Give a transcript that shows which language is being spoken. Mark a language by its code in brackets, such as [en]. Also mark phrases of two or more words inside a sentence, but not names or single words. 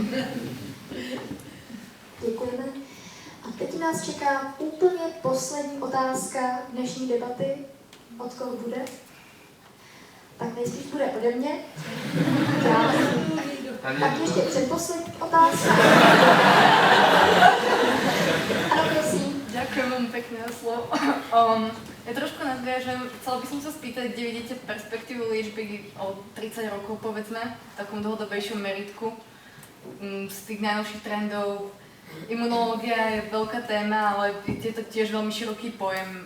[cs] Děkujeme. A teď nás čeká úplně poslední otázka dnešní debaty. Od koho bude? Tak nejspíš bude ode mě. Tak ještě předposlední otázka. Ano, prosím. [sk] Ďakujem vám pekne za slovo. Ja trošku nadviažem, chcela by som sa spýtať, kde vidíte perspektívu liečby o 30 rokov, povedzme, v takom dlhodobejšom meritku z tých najnovších trendov. Imunológia je veľká téma, ale je to tiež veľmi široký pojem.